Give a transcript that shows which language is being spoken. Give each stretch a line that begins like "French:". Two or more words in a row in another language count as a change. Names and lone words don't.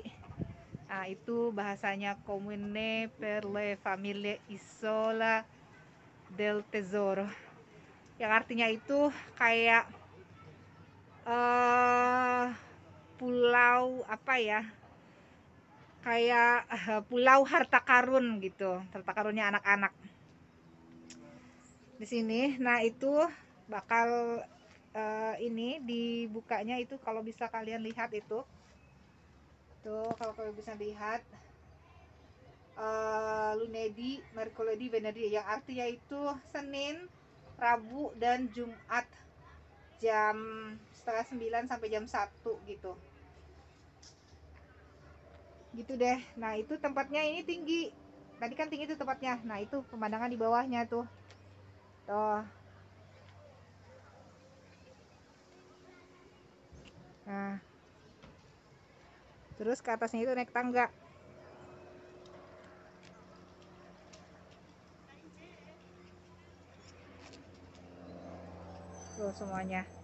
Indonesian: Nah, itu bahasanya Comune per le Famiglie Isola del Tesoro, yang artinya itu kayak pulau apa ya, kayak pulau harta karun gitu, harta karunnya anak-anak di sini. Nah itu bakal ini dibukanya itu, kalau bisa kalian lihat itu tuh, kalau kalian bisa lihat
Italian: lunedì, mercoledì, venerdì,
Indonesian: yang artinya itu Senin, Rabu, dan Jumat jam setengah 9 sampai jam 1 gitu deh. Nah itu tempatnya ini tinggi, tadi kan tinggi tuh tempatnya. Nah itu pemandangan di bawahnya tuh nah terus ke atasnya itu naik tangga tuh semuanya.